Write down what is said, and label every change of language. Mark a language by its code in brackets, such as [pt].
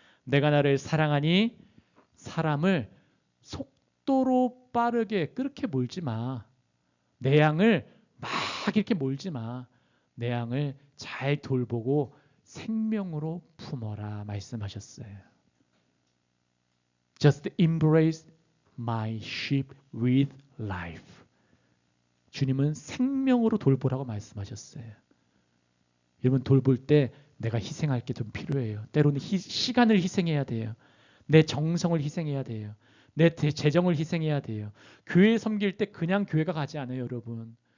[ko] 내가 나를 사랑하니 사람을 속도로 빠르게 그렇게 몰지 마. 내 양을 막 이렇게 몰지 마. 내 양을 잘 돌보고 생명으로 품어라 말씀하셨어요. [en] Just embrace my sheep with life. [ko] 주님은 생명으로 돌보라고 말씀하셨어요. 여러분 돌볼 때 내가 희생할 게 좀 필요해요. 때로는 시간을 희생해야 돼요. 내 정성을 희생해야 돼요. 내 재정을 희생해야 돼요. 교회 섬길 때 그냥 교회가 가지 않아요, 여러분.